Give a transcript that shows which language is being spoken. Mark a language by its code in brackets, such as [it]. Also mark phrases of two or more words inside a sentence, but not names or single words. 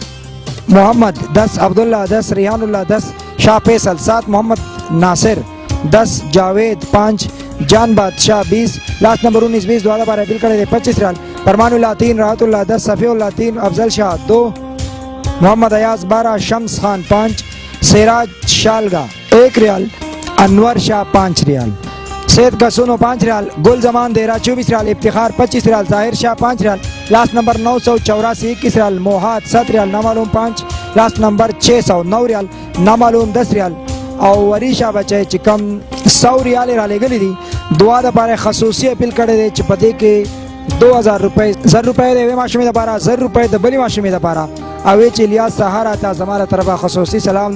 [ps] محمد 10، عبداللہ 10، ریحان اللہ 10، شاہ فیصل 7، محمد ناصر 10، جاوید 5، جان بادشاہ 20، [en] last number [ps] 19 دعا پر اپیل کرے دے 25 ریال، فرمان اللہ 3، راحت اللہ 10، صفی اللہ 3، افضل شاہ 2، محمد ایاز 12، شمس خان 5، سراج شالگا 1 ریال، انور شاہ 5 ریال، سید گسونو 5 ریال، گل زمان دیرا 24 ریال، افتخار 25 ریال، ظاہر شاہ 5 ریال، [en] last number [ps] 984 21 ریال، موہاد 7 ریال، نامعلوم 5، [en] last number [ps] 609 ریال، نامعلوم 10 ریال، او وریشا بچے چې کم 100 ریال را لګلی دي دعا د پاره خصوصي اپیل کړی دی چې په دې کې 2000 روپۍ 1000 روپۍ د یوې ماشومې دپاره 1000 روپۍ د بلې ماشومې دپاره او وی چې الیاس سهارا ته زما له طرفه خصوصي سلام.